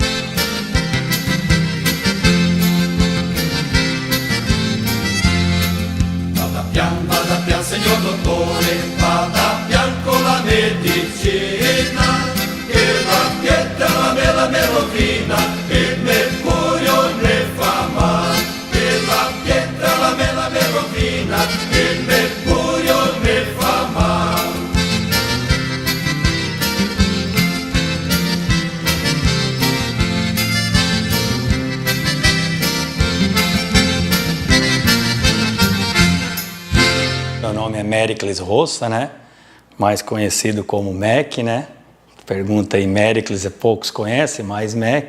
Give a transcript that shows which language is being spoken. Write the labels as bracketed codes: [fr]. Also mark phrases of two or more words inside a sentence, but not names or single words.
[it] Vada pian signor dottore, vada pian con la medicina, che la pietra la me rovina, il mercurio ne fa male, che la pietra la me rovina, il mercurio ne fa male. [pt] Meu nome é Méricles Roça, né? Mais conhecido como MEC, né? Pergunta aí, Méricles, poucos conhecem, mas MEC.